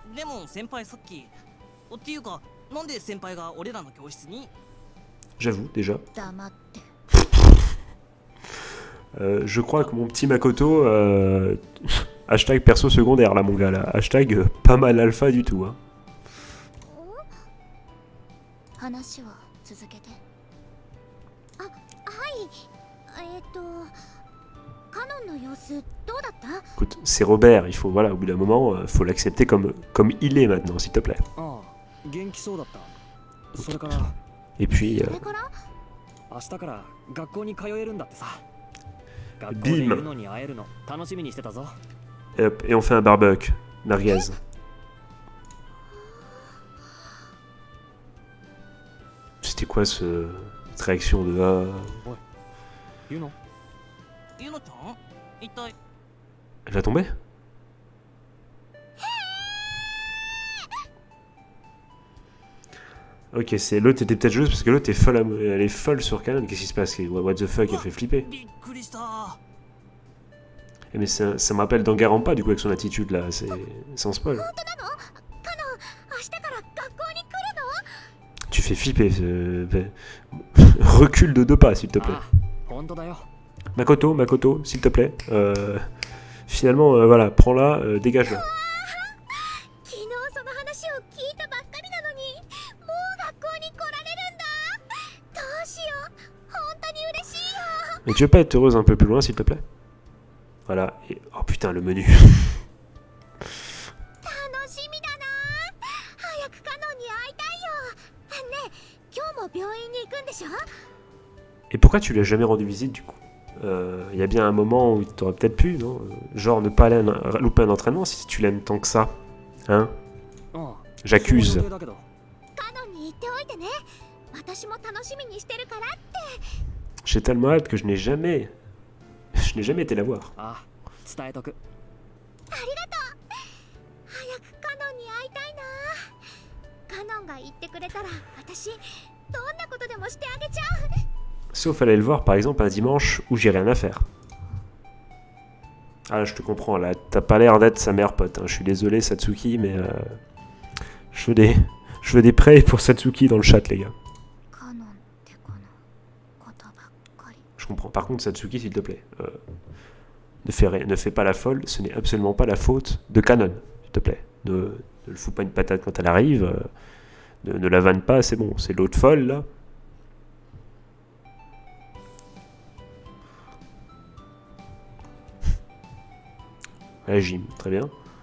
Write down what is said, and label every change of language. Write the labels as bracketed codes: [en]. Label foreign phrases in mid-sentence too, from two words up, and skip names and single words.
[ja] でも先輩さっきっていうかなんで先輩が俺らの教室に [fr] J'avoue, déjà. [ja] 黙って [fr] Je crois que mon petit Makoto... hashtag perso secondaire, là, mon gars, là. Hashtag pas mal alpha du tout, hein. [ja] 話は続けて。あ、はい。カノンの様子どうだった？ [fr] Écoute, c'est Robert, il faut, voilà, au bout d'un moment, faut l'accepter comme il est maintenant, s'il te plaît. [ja] ああ元気そうだったそれから [fr] Et puis, [ja] それから？明日から学校に通えるんだってさ学校 [fr] Bim [ja] でユノに会えるの楽しみにしてたぞ [fr] et hop, et on fait un barbecue, merguez. C'était quoi cette réaction de... [ja] ユノゆのちゃん一体 [fr] Elle va tomber? Ok, c'est l'autre était peut-être joueuse parce que l'autre est folle, elle est folle sur Canon. Qu'est-ce qui se passe? [en] What the fuck, [fr] elle fait flipper. [ja] びっくりした [fr] Eh, mais ça me rappelle Danganronpa du coup avec son attitude là, c'est sans spoil. [ja] 本当なの？カノン、明日から学校に来るの？ [fr] Tu fais flipper, recule de 2 pas s'il te plaît. [ja] ああ本当だよ [fr] Makoto, s'il te plaît. Finalement, voilà, prends-la, dégage-la. [ja] 昨日その話を聞いたばっかりなのに、もう学校に来られるんだ。どうしよう。本当に嬉しいよ。 [fr] Mais tu veux pas être heureuse un peu plus loin s'il te plaît? Voilà, et... oh putain, le menu. [ja] 楽しみだな。早くカノンに会いたいよ。ねえ、今日も病院に行くんでしょ？ [fr] Et pourquoi tu lui as jamais rendu visite du coup? Il y a bien un moment où tu aurais peut-être pu, non? Genre ne pas aller louper un entraînement si tu l'aimes tant que ça. Hein? [ja] ああ [fr] J'accuse. [ja] そういう予定だけどカノンに言っておいてね。私も楽しみにしてるからって。 [fr] J'ai tellement hâte que je n'ai jamais été la voir. [ja] ああ伝えとくありがとう。早くカノンに会いたいな。カノンが言ってくれたら、私どんなことでもしてあげちゃう。 [fr] Sauf aller le voir par exemple un dimanche où j'ai rien à faire. Ah là, je te comprends, là, t'as pas l'air d'être sa meilleure pote. Hein. Je suis désolé Satsuki, mais je veux des prêts pour Satsuki dans le chat, les gars. [ja] カノンってこのことばっかり。 [fr] Je comprends. Par contre, Satsuki, s'il te plaît, ne fais pas la folle. Ce n'est absolument pas la faute de Canon, s'il te plaît. Ne le fous pas une patate quand elle arrive. Ne la vanne pas, c'est bon. C'est l'autre folle là. La gym, très bien.